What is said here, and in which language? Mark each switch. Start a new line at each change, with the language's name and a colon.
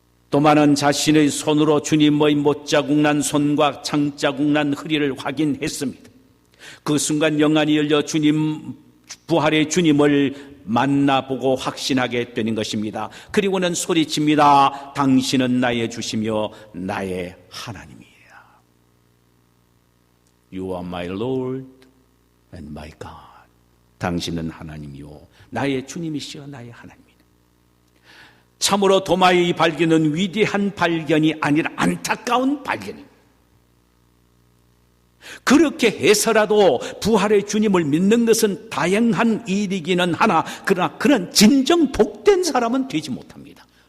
Korean: 도마는 자신의 손으로 주님의 못자국 난 손과 창자국 난 허리를 확인했습니다. 그 순간 영안이 열려 주님, 부활의 주님을 만나보고 확신하게 되는 것입니다. 그리고는 소리칩니다. 당신은 나의 주시며 나의 하나님이야.
English: You are my Lord and my God.
Korean: 당신은 하나님이요 나의 주님이시여 나의 하나님이다. 참으로 도마의 발견은 위대한 발견이 아니라 안타까운 발견입니다. 그렇게 해서라도 부활의 주님을 믿는 것은 다양한 일이기는 하나 그러나 그는 진정 복된 사람은 되지 못합니다.